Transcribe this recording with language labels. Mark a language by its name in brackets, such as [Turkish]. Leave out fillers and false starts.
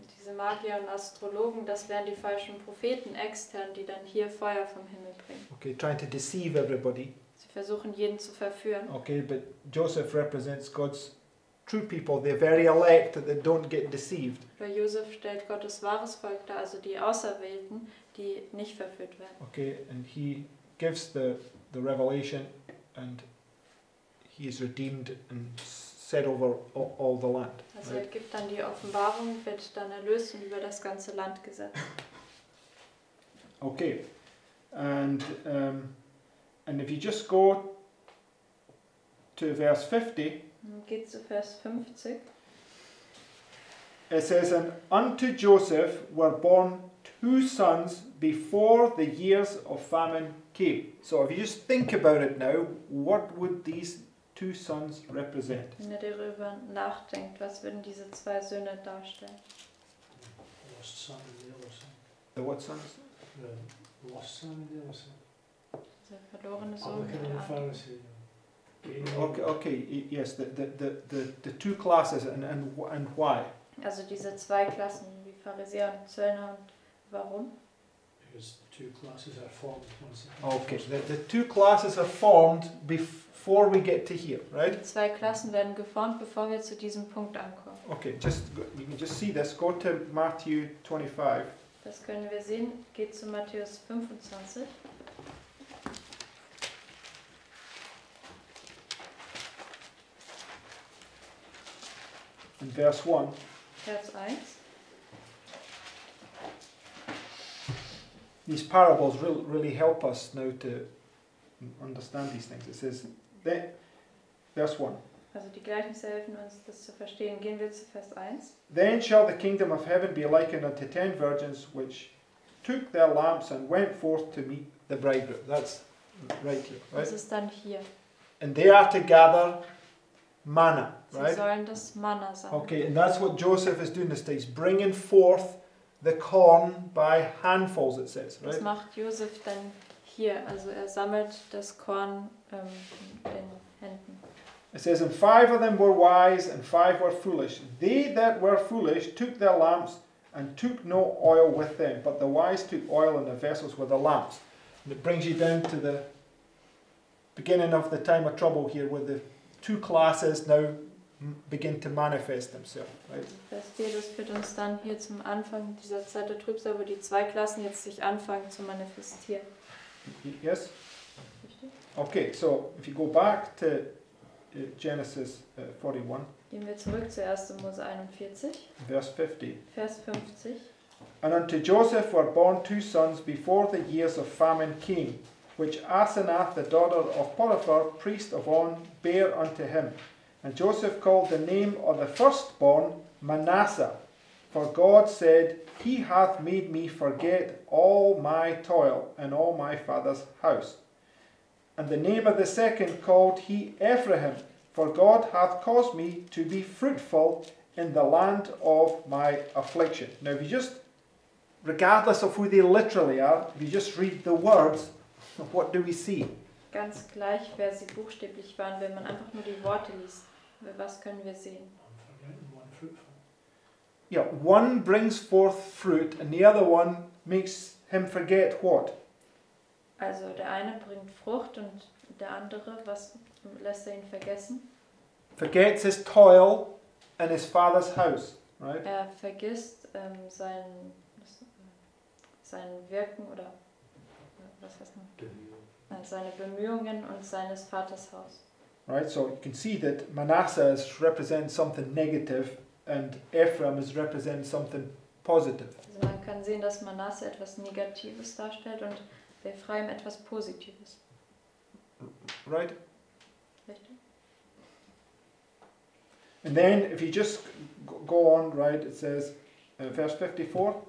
[German] Diese Magier und Astrologen, das wären die falschen Propheten extern, die dann hier Feuer vom Himmel bringen. [English] Okay, trying to deceive everybody. [German] Sie versuchen jeden zu verführen. [English] Okay, but Joseph represents God's true people. They're very elect that they don't get deceived. [German] Weil Josef stellt Gottes wahres Volk dar, also die Auserwählten, die nicht verführt werden. [English] Okay, and he gives the revelation, and he is redeemed and set over all the land. [German] Also er gibt dann die Offenbarung, wird dann erlöst und über das ganze Land gesetzt. [English] Okay, and if you just go to verse 50, [German] Geht zu Vers 50. [English] It says, and unto Joseph were born 2 sons before the years of famine came. So if you just think about it now, what would these 2 sons represent? [German] Wenn ihr darüber nachdenkt, was würden diese 2 Söhne darstellen? [English] Lost son and the other son. The what sons? The lost son and the other son. [German] Der verlorene Sohn [English] Publican [German] und [English] the [German] andere. [English] Pharisee. Gaining. Okay, yes, the 2 classes and why? [German] Also diese 2 Klassen, wie Pharisäer und Zöllner, und warum? [English] Because 2 classes are formed once upon Okay, the 2 classes are formed before we get to here, right? [German] Die 2 Klassen werden geformt, bevor wir zu diesem Punkt ankommen. [English] Okay, you can just see this. Go to Matthew 25. [German] Das können wir sehen, geht zu Matthäus 25. [English] In verse 1. [German] Vers 1. [English] These parables really help us now to understand these things. It says, verse 1. [German] Also die Gleichnisse helfen uns, das zu verstehen. Gehen wir zu Vers 1. [English] Then shall the kingdom of heaven be likened unto 10 virgins which took their lamps and went forth to meet the bridegroom. That's right here, right? [German] Das ist dann hier. [English] And they are to gather manna, [German] Sie [English] right? [German] sollen das Manna sammeln. [English] Okay, and that's what Joseph is doing this day. He's bringing forth the corn by handfuls, it says, [German] Das macht Josef dann hier. Also er sammelt das Korn in den Händen. [English] It says, and 5 of them were wise and 5 were foolish. They that were foolish took their lamps and took no oil with them, but the wise took oil in the vessels with the lamps. And it brings you down to the beginning of the time of trouble here, where the 2 classes now begin to manifest themselves, right? [German] Vers 4, das führt uns dann hier zum Anfang dieser Zeit der Trübsal, wo die 2 Klassen jetzt sich anfangen zu manifestieren. [English] Yes? [German] Richtig? [English] Okay, so if you go back to Genesis 41, [German] Gehen wir zurück zu 1. Mose 41, verse 50. Vers 50. [English] And unto Joseph were born 2 sons before the years of famine came, which Asenath the daughter of Potiphar, priest of On, bare unto him. And Joseph called the name of the firstborn Manasseh, for God said, He hath made me forget all my toil and all my father's house. And the name of the second called he Ephraim, for God hath caused me to be fruitful in the land of my affliction. Now if you just, regardless of who they literally are, if you just read the words, what do we see? [German] Ganz gleich, wer sie buchstäblich waren, wenn man einfach nur die Worte liest. Was können wir sehen? [English] One forgetting, one fruitful. Yeah, one brings forth fruit and the other one makes him forget what? [German] Also der eine bringt Frucht und der andere, was lässt er ihn vergessen? [English] Forgets his toil in his father's house, right? [German] Er vergisst sein Wirken oder was heißt man? Seine Bemühungen und seines Vaters Haus. [English] Right, so you can see that Manasseh is represents something negative and Ephraim is represents something positive. [German] Also man kann sehen, dass Manasse etwas Negatives darstellt und Ephraim etwas Positives. [English] Right? [German] Richtig? [English] And then if you just go on, right, it says, verse 54,